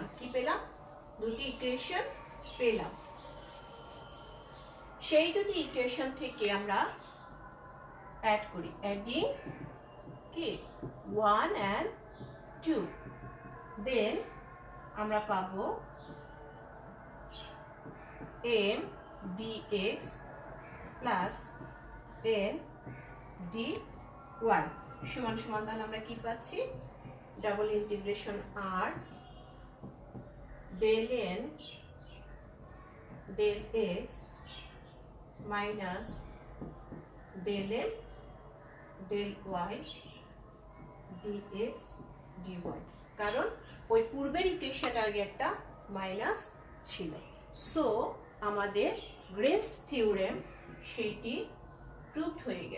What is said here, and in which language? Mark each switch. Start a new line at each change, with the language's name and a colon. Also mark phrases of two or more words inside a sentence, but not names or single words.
Bangla: কি পেলাম? দুটি ইকুয়েশন পেলাম। সেই দুটি ইকুয়েশন থেকে আমরা অ্যাড করি, অ্যাডিং কি 1 and 2, দেন আমরা পাবো m dx প্লাস n dy সমান সমান, তাহলে আমরা কি পাচ্ছি
English: double integration
Bangla: r
English: del n del x minus del n del y dx dy.
Bangla: কারণ ওই পূর্বের ইকুয়েশনের আগে একটা মাইনাস ছিল। সো আমাদের গ্রিনস থিওরেম সেইটি প্রুভড হয়ে গেল।